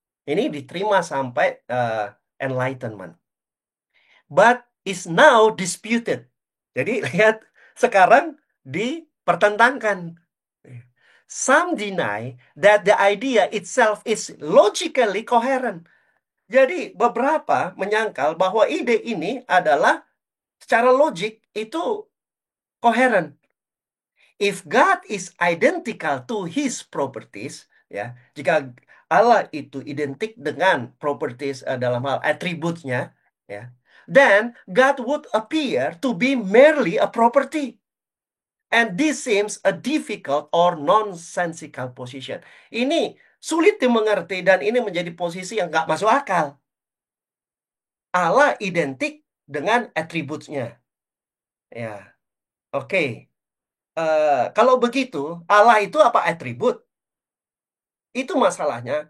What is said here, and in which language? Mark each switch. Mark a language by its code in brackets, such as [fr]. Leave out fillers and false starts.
[id] Ini diterima sampai Enlightenment. [en] But is now disputed. [id] Jadi lihat sekarang dipertentangkan. [en] Some deny that the idea itself is logically coherent. [id] Jadi beberapa menyangkal bahwa ide ini adalah secara logik itu koheren. [en] If God is identical to His properties, [id] ya, jika Allah itu identik dengan properties dalam hal atributnya, ya, [en] then God would appear to be merely a property. And this seems a difficult or nonsensical position. [id] Ini sulit dimengerti dan ini menjadi posisi yang nggak masuk akal. Allah identik dengan atributnya. Ya, oke. Kalau begitu, Allah itu apa atribut? Itu masalahnya.